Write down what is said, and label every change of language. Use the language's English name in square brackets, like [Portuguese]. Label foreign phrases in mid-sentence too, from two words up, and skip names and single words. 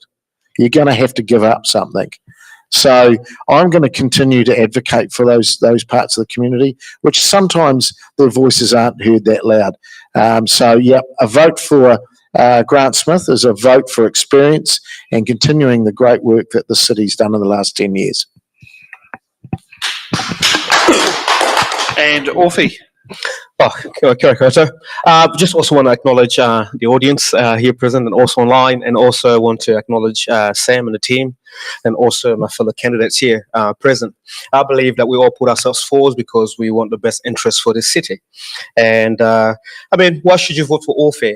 [English] You're going to have to give up something. So I'm going to continue to advocate for those parts of the community, which sometimes their voices aren't heard that loud. So, yeah, a vote for Grant Smith is a vote for experience and continuing the great work that the city's done in the last 10 years. And Orphy. [Māori] Oh, kia ora koutou. [English] Just also want to acknowledge the audience here present and also online, and also want to acknowledge Sam and the team, and also my fellow candidates here present. I believe that we all put ourselves forward because we want the best interest for this city. And I mean, why should you vote for Orphy?